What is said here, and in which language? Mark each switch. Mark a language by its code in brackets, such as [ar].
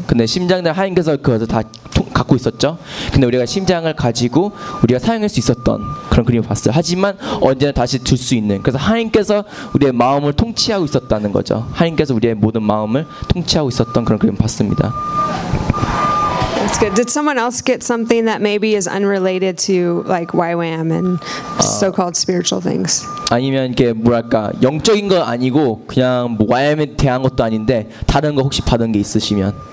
[ko] 근데 심장들 하나님께서 그것을 다 갖고 있었죠. 근데 우리가 심장을 가지고 우리가 사용할 수 있었던 그런 그림을 봤어요. 하지만 언제나 다시 줄 수 있는. 그래서 하나님께서 우리의 마음을 통치하고 있었다는 거죠. 하나님께서 우리의 모든 마음을 통치하고 있었던 그런 그림을 봤습니다. [en] That's good. Did someone else get something that maybe is unrelated to like YWAM and so-called spiritual things? [ko] 아니면 이게 뭐랄까 영적인 거 아니고 그냥 YWAM에 대한 것도 아닌데 다른 거 혹시 받은 게 있으시면?